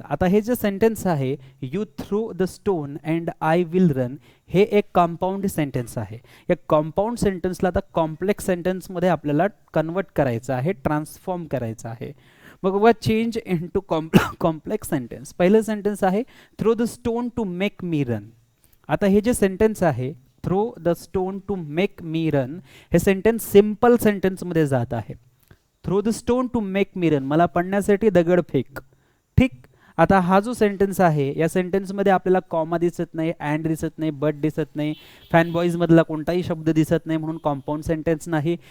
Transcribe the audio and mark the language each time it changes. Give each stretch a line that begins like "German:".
Marathi: आता हे जे सेंटेन्स आहे
English: you throw the stone and I will run
Marathi: हे एक कंपाऊंड सेंटेन्स आहे. या कंपाऊंड सेंटेन्सला आता कॉम्प्लेक्स सेंटेन्समध्ये आपल्याला कन्वर्ट करायचं आहे, ट्रान्सफॉर्म करायचं आहे. मग बघा
English: Change into complex sentence.
Marathi: पहिलं सेंटेन्स आहे
English: Throw the stone to make me run.
Marathi: आता हे जे सेंटेन्स आहे
English: throw the stone to make me run
Marathi: हे सेंटेन्स सिंपल सेंटेन्समध्ये जात आहे.
English: throw the stone to make me run,
Marathi: मला पडण्यासाठी दगड फेक. ठीक. आता हा जो सेंटेन्स आहे या सेंटेन्समध्ये आपल्याला कॉमा दिसत नाही, अँड दिसत नाही, बट दिसत नाही, फॅनबॉईज मधला कोणताही शब्द दिसत नाही, म्हणून कॉम्पाऊंड सेंटेन्स नाही.